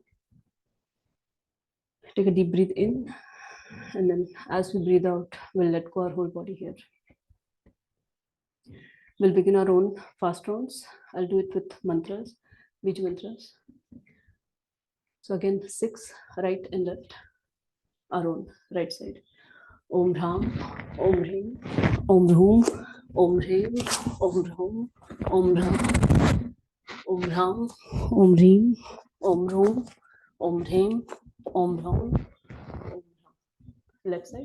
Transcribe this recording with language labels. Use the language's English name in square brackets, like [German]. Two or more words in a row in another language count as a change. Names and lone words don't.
[English] Take a deep breath in, and then as we breathe out, we'll let go our whole body here. We'll begin our own fast rounds. I'll do it with mantras, Beej mantras. So again, 6, right and left, our own right side. [Sanskrit] Om Ram, Om Hrim, Om Bhum, Om Hrim, Om Bhum, Om Ram, Om Ram, Om Reem, Om Room, Om Dhem, Om Ram, Om Ram. [English] Left side.